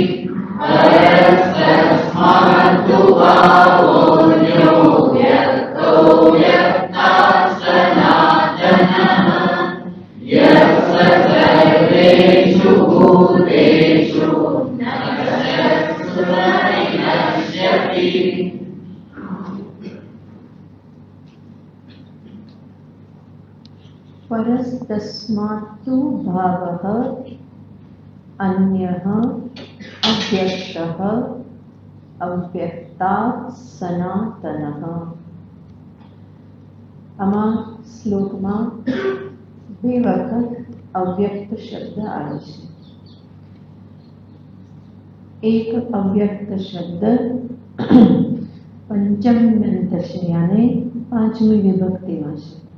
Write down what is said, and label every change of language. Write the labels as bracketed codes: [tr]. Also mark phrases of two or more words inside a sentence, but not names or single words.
[sa] પરસ્તસ્માત્તુ ભાવોऽન્યો વ્યક્તો વ્યક્તાત્ સનાતનઃ. યસ્ય સર્વેષુ ભૂતેષુ નશ્યત્સુ ન વિનશ્યતિ. परस्तस्मात्तु भावः अन्यः अव्यक्तः अव्यक्तात् सनातनः. [gu] આમાં શ્લોકમાં બે વખત અવ્યક્ત શબ્દ આવે છે. એક અવ્યક્ત શબ્દ પંચમ્યંત છે, યાને પાંચમી વિભક્તિમાં છે.